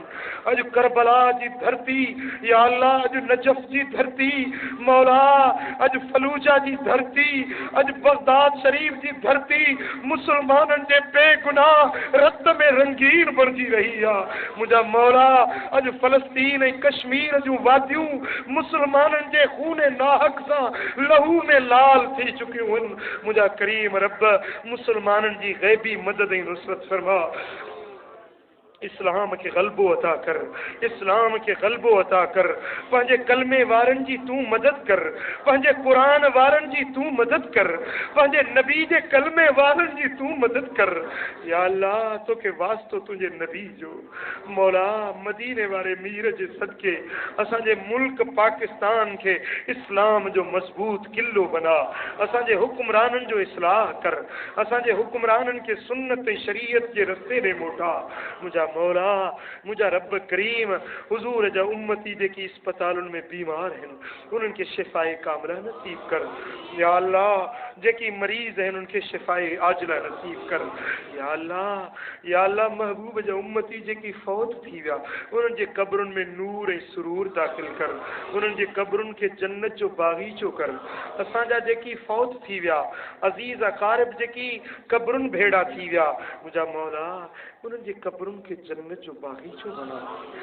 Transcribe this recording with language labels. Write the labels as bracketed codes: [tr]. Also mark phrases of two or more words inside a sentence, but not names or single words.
[sd] अॼु करबला जी धरती, या अल्लाह अॼु नजफ जी धरती, मौला अॼु फलूजा जी धरती, अॼु बगदाद शरीफ जी धरती मुसलमानन जे बेगुनाह रत में रंगीन बणजी रही आहे। मुंहिंजा मौला अॼु फलस्तीन ऐं कश्मीर जूं वादियूं मुसलमाननि जे खून नाहक सां लहू में लाल थी चुकियूं आहिनि। मुंहिंजा करीम रब मुसलमाननि जी ग़ैबी मदद ऐं नुसरत फरमा। इस्लाम के गलबो अता कर, इस्लाम के गलबो अता कर। पंहिंजे कलमे वारन जी तू मदद कर, पंहिंजे कुरान वारन जी तू मदद कर, पंहिंजे नबी जे कलमे वारन जी तू मदद कर। या अल्लाह तो के वास्तो तुझे नबी जो, मौला मदीने वाले मीर जे सदके असांजे मुल्क पाकिस्तान के इस्लाम जो मजबूत किलो बना। असांजे हुक्मरानन जो इस्लाह कर, असांजे हुक्मरानन के सुन्नत शरीयत के रस्ते में मोटा। मुझा मौला मुझा रब करीम हुजूर जा उम्मती जेकी अस्पतालुनि में बीमार हैं उन्हनि खे शिफ़ाए कामिला नसीब कर। या अल्लाह जेकी मरीज़ हैं उनके शिफ़ाए आजिला नसीब कर। या अल्लाह महबूब जा उम्मती जेकी फौत थी विया उन्हनि जे कब्रुनि में नूर ऐं सुरूर दाख़िल कर, उन्हनि जे कब्रुनि खे जन्नत जो बागीचो कर। असांजा जेकी फौत थी विया अज़ीज़ अक़ारिब जेकी कब्रुनि भेड़ा थी विया मुंहिंजा मौला उन्हनि जे कब्रुनि खे जन्नत जो बागीचो बना।